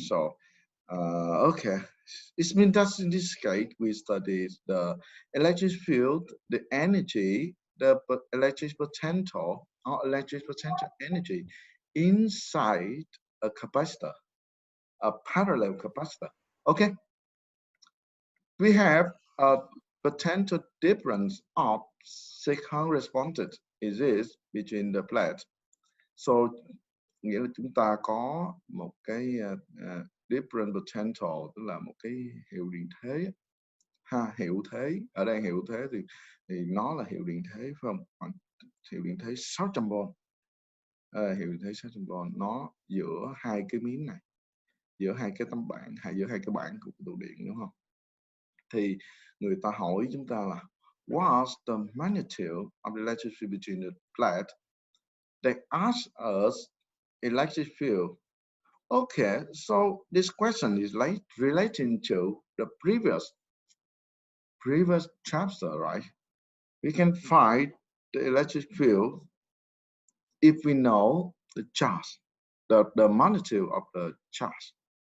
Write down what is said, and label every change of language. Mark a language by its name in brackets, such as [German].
[English] So, okay. It means that in this case, we study the electric field, the energy, the electric potential, or electric potential energy inside a capacitor, a parallel capacitor. Okay. We have a potential difference of 600 responded is between the plates. [Vietnamese] So nghĩa là chúng ta có một cái [English] different potential, [Vietnamese] tức là một cái hiệu điện thế ha, hiệu thế ở đây, hiệu thế thì nó là hiệu điện thế phải không? Khoảng hiệu điện thế 600V, hiệu điện thế 600V nó giữa hai cái miếng này, giữa hai cái tấm bảng, giữa hai cái bảng của tụ điện, đúng không? Thì người ta hỏi chúng ta là [English] what's the magnitude of the electric field between the plate? They ask us electric field. Okay, so this question is like relating to the previous chapter, right? We can find the electric field if we know the charge, the magnitude of the charge.